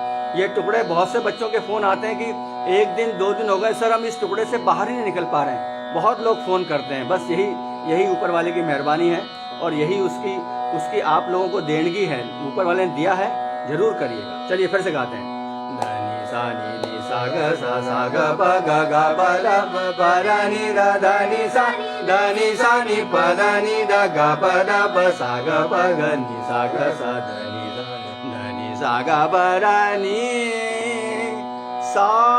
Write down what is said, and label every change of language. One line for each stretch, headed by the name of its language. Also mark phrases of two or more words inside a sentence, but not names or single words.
Hindi: ये टुकड़े, बहुत से बच्चों के फोन आते हैं कि 1 दिन 2 दिन हो गए सर, हम इस टुकड़े से बाहर ही नहीं निकल पा रहे हैं। बहुत लोग फोन करते हैं। बस यही ऊपर वाले की मेहरबानी है और यही उसकी आप लोगों को देणगी है, ऊपर वाले ने दिया है, जरूर करिएगा। चलिए फिर से गाते हैं। धनी सा नी सा ग सा ग प ग प ध नी धनी सा नी प ध नी ध ग प सा ग प ग नी सा ग सा धनी सा ग प ध नी सा।